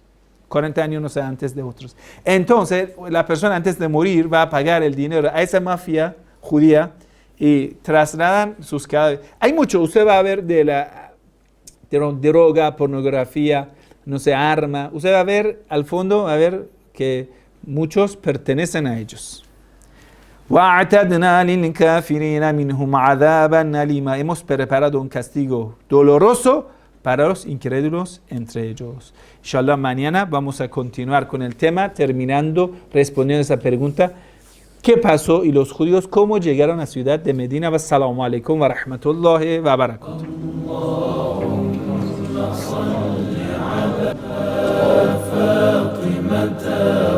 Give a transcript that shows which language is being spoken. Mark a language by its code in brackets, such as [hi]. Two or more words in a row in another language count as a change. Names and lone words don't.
[es] 40 años no sé, antes de otros. Entonces, la persona antes de morir va a pagar el dinero a esa mafia judía y trasladan sus cadáveres. Hay mucho, usted va a ver de droga, pornografía, no sé, arma. Usted va a ver al fondo, va a ver que muchos pertenecen a ellos. [ar] وَأَعْتَدْنَا لِلْكَافِرِينَ مِنْهُمْ عَذَابًا أَلِيمًا. [es] Hemos preparado un castigo doloroso para los incrédulos entre ellos. Inshallah, mañana vamos a continuar con el tema, terminando, respondiendo a esa pregunta. ¿Qué pasó? Y los judíos, ¿cómo llegaron a la ciudad de Medina? [ar] والسلام عليكم ورحمة الله وبركاته. فاطمة